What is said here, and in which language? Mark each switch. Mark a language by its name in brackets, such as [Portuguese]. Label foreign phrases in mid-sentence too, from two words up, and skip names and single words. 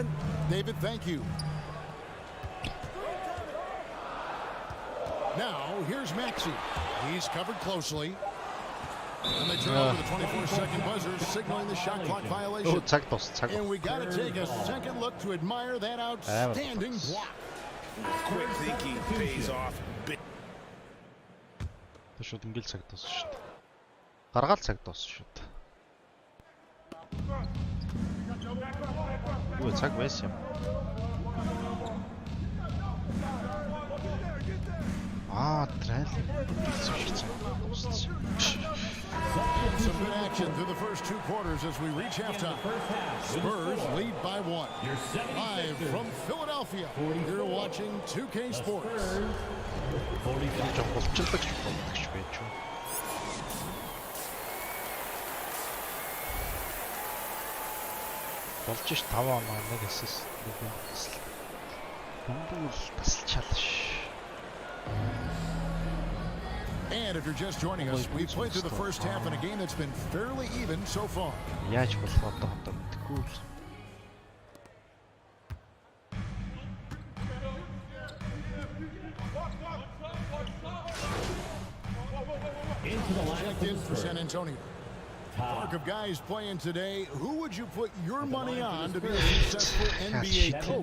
[English] David, thank you. Now, here's Maxey. He's covered closely. And they turn over the 24-second buzzer, signaling the shot clock violation. And we got to take a second look to admire that outstanding block. Quick thinking pays off. [Mongolian] Шууд ингээл цаг дууссан шүү дээ. Гаргаал цаг дууссан шүү дээ. Юу цаг байсан юм. Трейлер [English] Some good action through the first two quarters as we reach halftime. Spurs lead by 1. Live from Philadelphia, you're watching 2K Sports. [Mongolian] Болж ш 5 оноо нэг assist бомбол тасалчаалш. [English] And if you're just joining us, we've played through the first half in a game that's been fairly even so far. [Mongolian] Яаж болох одоо мэдгүй. [English] Checked in for San Antonio. Park of guys playing today. Who would you put your money on to be a successful NBA coach?